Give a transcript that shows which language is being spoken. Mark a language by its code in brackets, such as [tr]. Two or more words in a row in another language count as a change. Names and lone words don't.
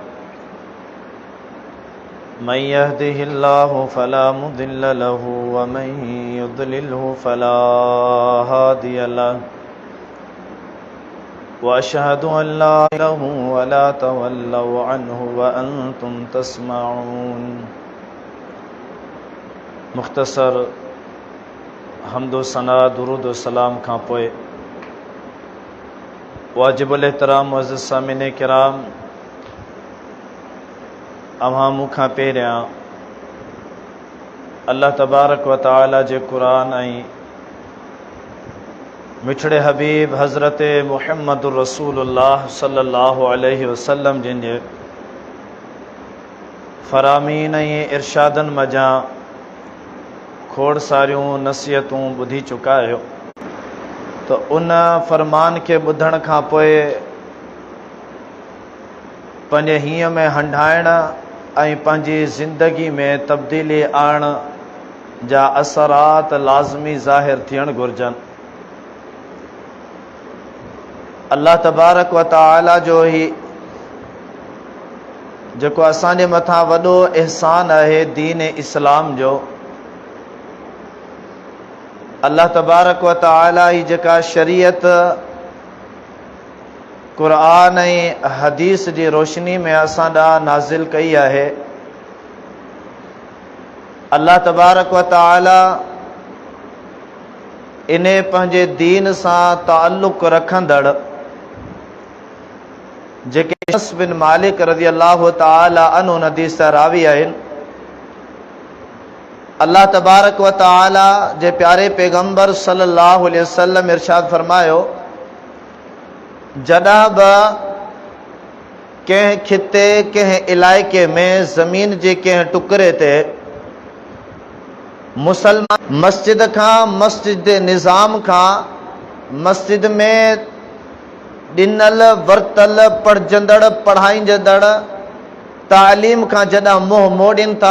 [ar] من يهده الله فلا مضل له ومن يضلله فلا هادي له وأشهد أن لا إله ولا تولوا عنه وأنتم تسمعون. [sd] مختصر حمد و ثنا درود و سلام کھاں پوئے واجب الاحترام معزز سامعین کرام، अवां मूंखां पहिरियां [ar] الله تبارك وتعالى [sd] जे क़ुरान ऐं मिठड़े हबीब हज़रत मुहम्मद रसूलुल्लाह [ar] صلى الله عليه وسلم [sd] जिन जे फ़रामीन ऐं इरशादनि मज़ा खोड़ सारियूं नसीहतूं ॿुधी चुका आहियो, त उन फ़रमान खे ॿुधण खां पोइ पंहिंजे हीअं में हंडाइण ऐं पंहिंजी ज़िंदगी में तब्दीली आणण जा असरात लाज़मी ज़ाहिर थियण घुरिजनि। [ar] الله تبارك وتعالى [sd] जो ही जेको असांजे मथां वॾो एहसान आहे दीन इस्लाम जो, [ar] الله تبارك وتعالى [sd] ही जेका शरीयत क़ुरान ऐं हदीस जी रोशनी में असां ॾांहुं नाज़िल कई आहे, [ar] الله تبارك وتعالى [sd] इन पंहिंजे दीन सां ताल्लुक़ रखंदड़ जेके अनस बिन मालिक [ar] رضي الله تعالى عنه [sd] हदीस रावी आहिनि, [ar] الله تبارك وتعالى [sd] जे प्यारे पैगंबर [ar] صلى الله عليه وسلم [sd] इरशाद फरमायो, जॾहिं बि कंहिं खिते कंहिं इलाइक़े में ज़मीन जे कंहिं टुकड़े ते मुसलमान मस्जिद खां, मस्जिद निज़ाम खां, मस्जिद में ॾिनल वरतल पढ़जंदड़ पढ़ाईंदड़ तालीम खां जॾहिं मुंहुं मोड़ीनि था